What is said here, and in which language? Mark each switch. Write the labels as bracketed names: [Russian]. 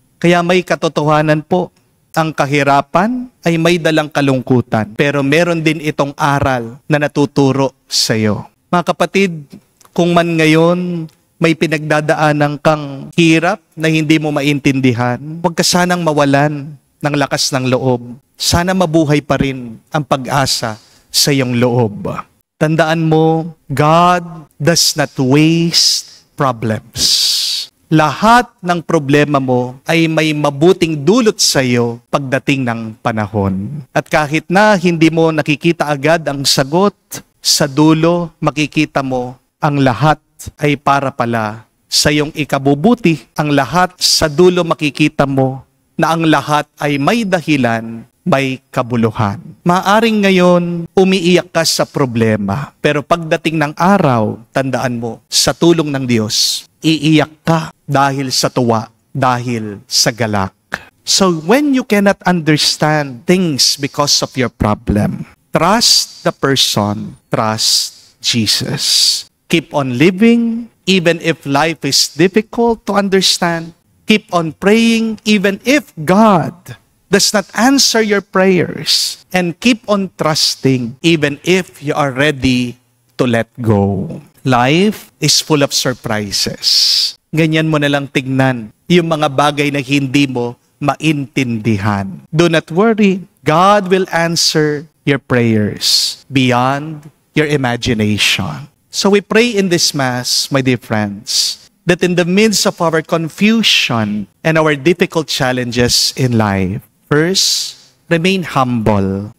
[Filipino] Kaya may katotohanan po, ang kahirapan ay may dalang kalungkutan, pero meron din itong aral na natuturo sa iyo. Mga kapatid, kung man ngayon may pinagdadaanan kang hirap na hindi mo maintindihan, huwag ka sanang mawalan ng lakas ng loob. Sana mabuhay pa rin ang pag-asa sa iyong loob. Tandaan mo, [English] God does not waste problems. [Filipino] Lahat ng problema mo ay may mabuting dulot sa iyo pagdating ng panahon. At kahit na hindi mo nakikita agad ang sagot, sa dulo makikita mo ang lahat ay para pala sa iyong ikabubuti. Ang lahat sa dulo makikita mo na ang lahat ay may dahilan, may kabuluhan. Maaring ngayon umiiyak ka sa problema, pero pagdating ng araw, tandaan mo, sa tulong ng Diyos, iiyak ka dahil sa tuwa, dahil sa galak. [English] So when you cannot understand things because of your problem, trust the person, trust Jesus. Keep on living even if life is difficult to understand. Keep on praying even if God does not answer your prayers. And keep on trusting even if you are ready to let go. Life is full of surprises. [Filipino] Ganyan mo na lang tignan yung mga bagay na hindi mo maintindihan. [English] Do not worry. God will answer your prayers beyond your imagination. So we pray in this Mass, my dear friends, that in the midst of our confusion and our difficult challenges in life, first, remain humble.